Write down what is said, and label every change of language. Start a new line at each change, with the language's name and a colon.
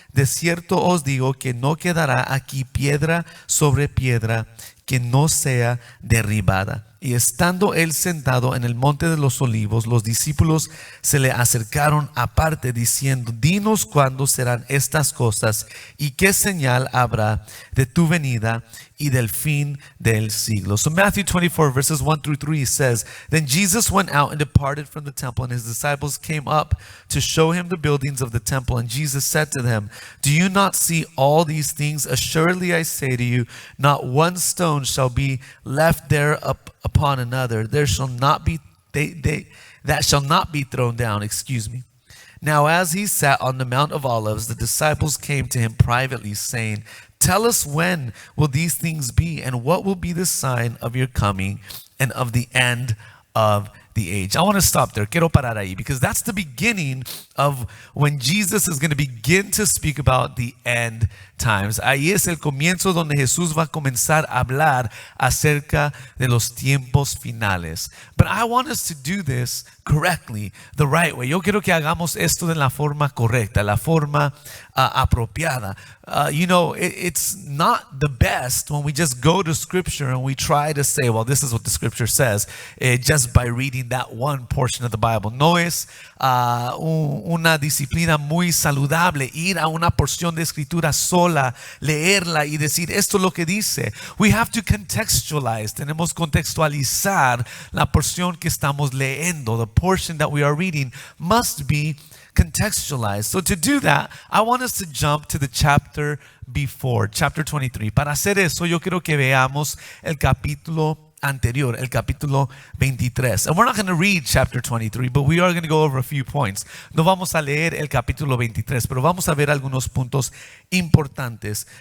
Spanish: De cierto os digo que no quedará aquí piedra sobre piedra que no sea derribada. Y estando él sentado en el monte de los olivos, los discípulos se le acercaron aparte diciendo, dinos cuándo serán estas cosas y qué señal habrá de tu venida y del fin del siglo.
English: So Matthew 24 verses 1 through 3 says, Then Jesus went out and departed from the temple, and his disciples came up to show him the buildings of the temple. And Jesus said to them, Do you not see all these things? Assuredly I say to you, not one stone shall be left there upon another. There shall not be that shall not be thrown down. Excuse me. Now as he sat on the Mount of Olives, the disciples came to him privately, saying, Tell us, when will these things be, and what will be the sign of your coming and of the end of the age? I want to stop there.
Spanish: Quiero parar ahí,
English: because that's the beginning of when Jesus is going to begin to speak about the end times.
Spanish: Ahí es el comienzo donde Jesús va a comenzar a hablar acerca de los tiempos finales.
English: But I want us to do this correctly, the right way.
Spanish: Yo quiero que hagamos esto de la forma correcta, la forma apropiada.
English: It's not the best when we just go to Scripture and we try to say, well, this is what the Scripture says, just by reading that one portion of the Bible.
Spanish: No es una disciplina muy saludable ir a una porción de Escritura sola, leerla y decir, esto es lo que dice.
English: We have to contextualize.
Spanish: Tenemos que contextualizar la porción que estamos leyendo.
English: The portion that we are reading must be contextualized. So to do that, I want us to jump to the chapter before, chapter 23.
Spanish: Para hacer eso, yo quiero que veamos el capítulo anterior, el capítulo 23.
English: And we're not going to read chapter 23, but we are going to go over a few points.
Spanish: No vamos a leer el capítulo 23, pero vamos a ver algunos puntos importantes.